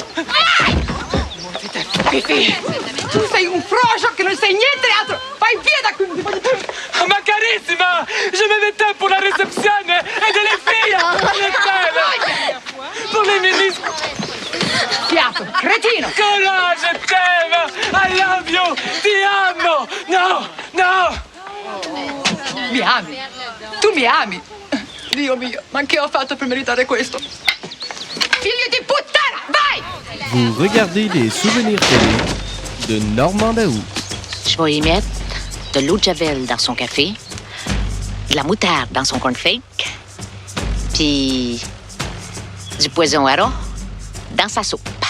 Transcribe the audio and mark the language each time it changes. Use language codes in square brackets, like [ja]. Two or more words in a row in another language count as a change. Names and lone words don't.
[it] Fifi, tu sei un frocio che non sai niente altro! Vai via da qui! Ma carissima, [fr] je me mettais pour la réception et de les filles! Pour les ministres! [it] Fiato, cretino! [fr] Courage, je t'aime! [en] I love you! [it] Ti amo! No! Mi ami? Tu mi ami? Dio mio, ma che ho fatto per meritare questo? Figlio di puttana, vai! [fr] Vous regardez les souvenirs télé de Normand Daou. Je vais y mettre de l'eau de javel dans son café, de la moutarde dans son cornflake, puis du poison à rat dans sa soupe.